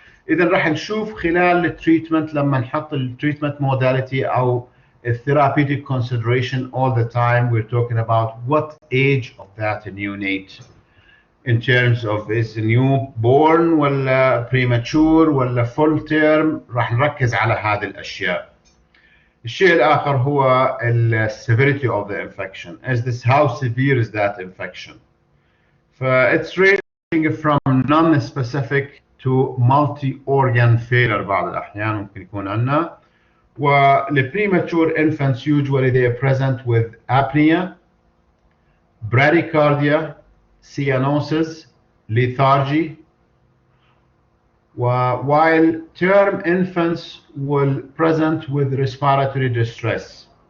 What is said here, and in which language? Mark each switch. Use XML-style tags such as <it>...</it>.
<ar>إذا راح نشوف خلال التريتمنت لما نحط التريتمنت موداليتي أو</ar> <en>therapeutic consideration all the time we're talking about what age of that neonate in terms of is newborn ولا premature ولا full term.</en> <ar>راح نركز على هذه الأشياء. الشيء الآخر هو</ar> <en>severity of the infection. Is this how severe is that infection? It's ranging from non-specific to multi-organ failure</en> <ar>بعض الأحيان ممكن يكون عندنا.</ar> <en>The premature infants usually they are present with apnea, bradycardia, cyanosis, lethargy, while term infants will present with respiratory distress.</en>